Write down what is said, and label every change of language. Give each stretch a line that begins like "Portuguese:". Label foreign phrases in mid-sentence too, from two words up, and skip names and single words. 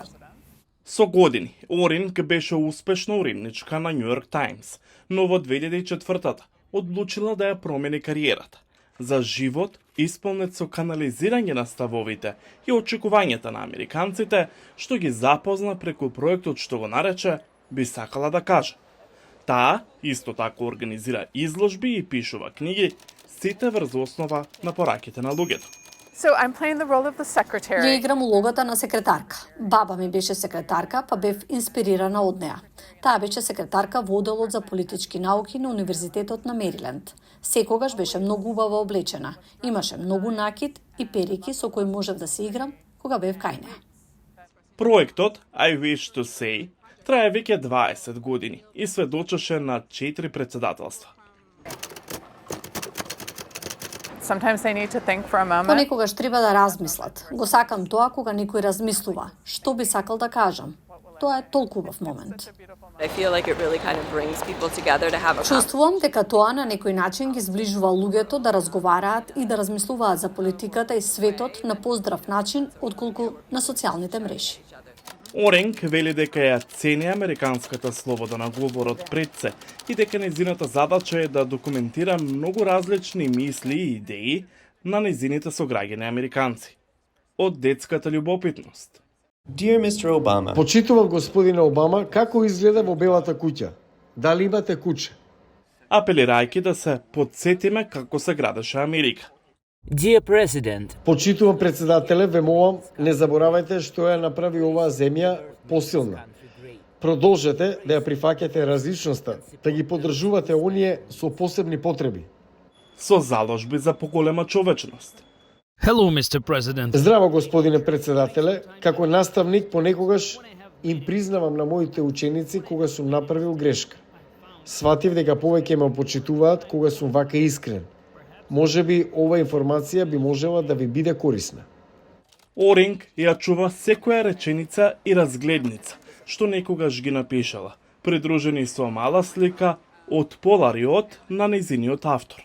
Macedonian: Со години, Оринг беше успешна уредничка на Нью Йорк Таймс, но во 2004 одлучила да ја промени кариерата за живот исполнет со канализирање на ставовите и очекувањата на американците, што ги запозна преку проектот што го нарече "Би сакала да каже". Таа исто така организира изложби и пишува книги, сите врз основа на пораките на луѓето.
English: So I'm playing the role of the
Macedonian: Ја
English: secretary.
Macedonian: играм улогата на секретарка. Баба ми беше секретарка, па бев инспирирана од неа. Таа беше секретарка во оделот за политички науки на Универзитетот на Мериленд. Секогаш беше многу убаво облечена. Имаше многу накид и перики со кои можев да се играм кога бев кај неа. Проектот I Wish to Say трае веќе 20 години и сведочеше на 4 председателства.
English: Sometimes they need to think for a moment.
Macedonian: Понекогаш треба да размислат. Го сакам тоа кога некој размислува. Што би сакал да кажам? Тоа е толку убав момент.
English: I feel like it really kind of brings people together to have a
Macedonian: Чувствувам дека тоа на некој начин ги зближува луѓето да разговараат и да размислуваат за политиката и светот на поздрав начин отколку на социјалните мрежи. Оринг вели дека ја цени американската слобода на говорот пред се и дека незината задача е да документира многу различни мисли и идеи на незините сограѓани американци. Од детската љубопитност.
English: Dear Mr. Obama,
Macedonian: Почитувам господина Обама како изгледа во Белата куќа. Дали имате куче? Апелирајќи да се подсетиме како се градеше Америка.
English: Dear President,
Macedonian: Почитувам председателе, ве молам, не заборавајте што ја направи оваа земја посилна. Продолжете да ја прифаќате различноста, да ги поддржувате оние со посебни потреби. Со заложби за поголема човечност.
English: Hello, Mr. President.
Macedonian: Здраво, господине председателе, како наставник понекогаш им признавам на моите ученици кога сум направил грешка. Сватив дека повеќе ме почитуваат кога сум вака искрен. Може би ова информација би можела да ви биде корисна. Оринг ја чува секоја реченица и разгледница, што некогаш ги напишала, придружени со мала слика од полариот на нејзиниот автор.